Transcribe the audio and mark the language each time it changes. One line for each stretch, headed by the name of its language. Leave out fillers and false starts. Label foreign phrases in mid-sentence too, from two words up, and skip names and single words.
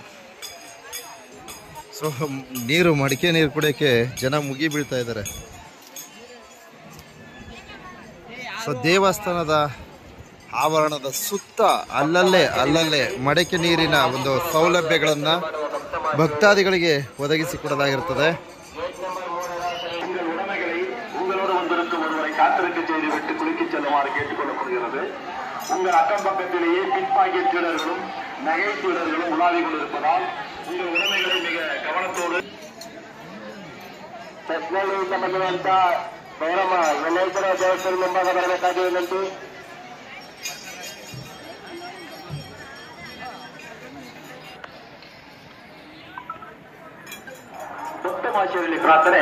Kannada: ಸೊ ಮಡಕೆ ನೀರು ಕುಡಿಯೋಕ್ಕೆ ಜನ ಮುಗಿ ಬೀಳ್ತಾ ಇದ್ದಾರೆ. ಸೊ ದೇವಸ್ಥಾನದ ಆವರಣದ ಸುತ್ತ ಅಲ್ಲಲ್ಲೇ ಮಡಕೆ ನೀರಿನ ಒಂದು ಸೌಲಭ್ಯಗಳನ್ನು ಭಕ್ತಾದಿಗಳಿಗೆ ಒದಗಿಸಿಕೊಡಲಾಗಿರುತ್ತದೆ.
Tamil: விட்டு குலுக்கி செல்லுமாறு கேட்டுக்கொள்ளப்படுகிறது. உங்கள் அக்கம் பக்கத்திலேயே பிட் பாக்கெட் திருடர்களும் நகை திருடர்களும் உலாவி கொண்டிருப்பதால் உங்கள் உடைமைகளை மிக கவனத்தோடு
Kannada: ಸಂಬಂಧವಂತ ಗೌರಮ್ಮ ಎಲ್ಲೇಶ್ವರ ದೇವಸ್ಥಾನ ಮುಂಭಾಗ ಬರಬೇಕಾಗಿ ವಿನಂತಿ. ಭಕ್ತಮಾಶಯಲ್ಲಿ ಪ್ರಾರ್ಥನೆ.